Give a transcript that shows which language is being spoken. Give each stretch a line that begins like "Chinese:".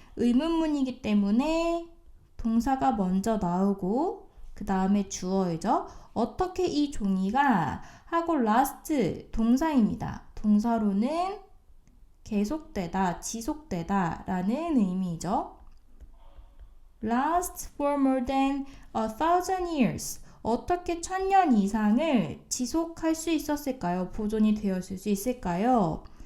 Korean: 의문문이기 때문에 동사가 먼저 나오고 그 다음에 주어이죠. 어떻게 이 종이가 하고 last 동사입니다. 동사로는 계속되다, 지속되다 라는 의미죠.
English: Last for more than 1,000 years.
Korean: 어떻게 1000년 이상을 지속할 수 있었을까요? 보존이 되었을 수 있을까요?